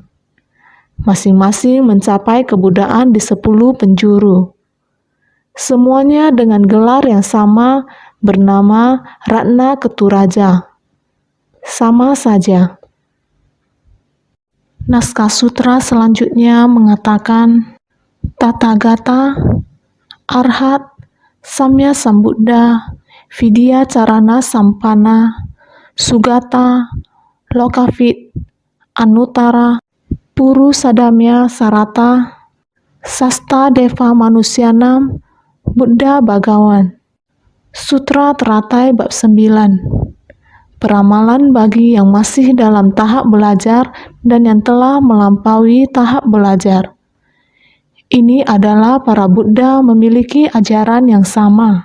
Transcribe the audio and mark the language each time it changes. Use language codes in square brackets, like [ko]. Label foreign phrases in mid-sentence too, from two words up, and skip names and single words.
[id] Masing-masing mencapai kebuddhaan di 10 penjuru. Semuanya dengan gelar yang sama bernama Ratna Keturaja. Sama saja. Naskah sutra selanjutnya mengatakan Tathagata, [sa] Arhat, Samya Sambuddha, Vidya Carana Sampana, Sugata, Lokavit, Anutara, Puru Sadamya Sarata, Sasta Deva Manusianam, Buddha Bhagawan. [id] Sutra Teratai Bab 9. Peramalan bagi yang masih dalam tahap belajar dan yang telah melampaui tahap belajar. Ini adalah para Buddha memiliki ajaran yang sama.